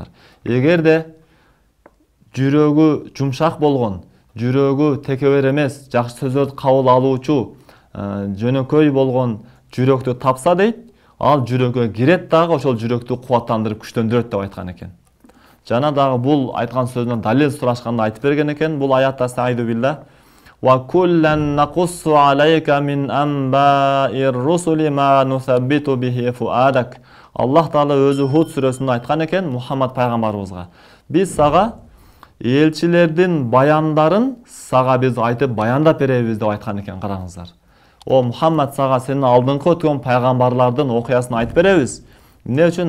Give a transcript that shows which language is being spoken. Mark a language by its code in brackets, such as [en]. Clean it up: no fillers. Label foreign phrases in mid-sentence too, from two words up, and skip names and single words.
[ky] Эгерде жүрөгү жумшак болгон, жүрөгү текебер эмес, жакшы сөздөрдү кабыл алуучу, жөнөкөй болгон жүрөктү тапса дейт, ал жүрөккө кирет дагы ошол жүрөктү кубаттандырып күчтөндүрөт деп айткан экен. Жана дагы бул айткан сөзүнөн далил сурашканда айтып берген экен. Бул аятта [ar] أستعيذ بالله وكلا نقص عليك من أنباء الرسل ما نثبت به فؤادك. [ky] Аллах Таала өзү Худ сүрөсүндө айткан экен Мухаммад пайгамбарыбызга. Биз сага элчилердин баяндарын сага биз айтып баяндап беребиз деп айткан экен. Караңыздар. О Мухаммад, сага сенин алдыңкы өткөн пайгамбарлардын окуясын айтып беребиз. Эмне үчүн?